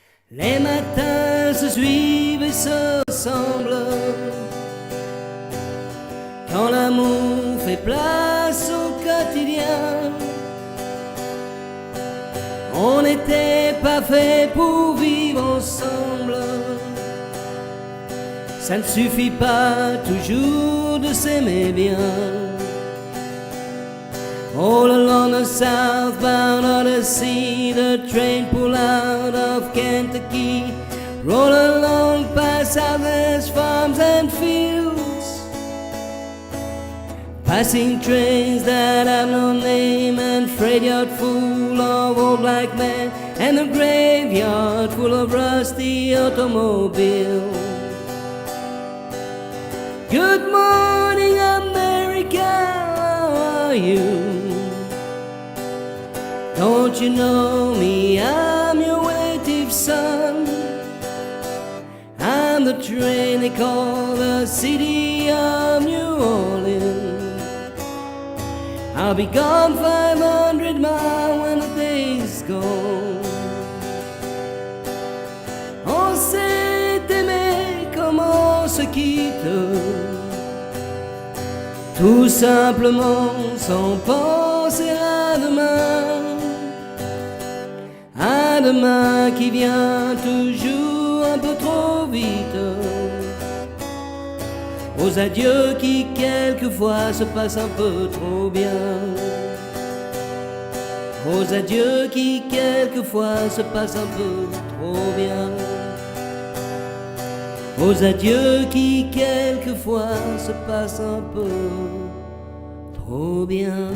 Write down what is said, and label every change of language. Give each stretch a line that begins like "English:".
French: Les matins se suivent et se ressemblent quand l'amour fait place au quotidien. On n'était pas fait pour vivre ensemble. Ça ne suffit pas toujours de s'aimer bien.
English: All along the southbound Odyssey, the train pulled out of Kentucky, roll along past Southwest farms and fields, passing trains that have no name, and freight yard full of old black men, and a graveyard full of rusty automobiles. Good morning, America, how are you? Don't you know me? I'm your native son. I'm the train they call the city of New Orleans. I'll be gone 500 miles when the day's gone.
French: On s'est aimé comme on se quitte, tout simplement sans penser à demain. À demain qui vient toujours un peu trop vite, aux adieux qui quelquefois se passent un peu trop bien, aux adieux qui quelquefois se passent un peu trop bien, aux adieux qui quelquefois se passent un peu trop bien.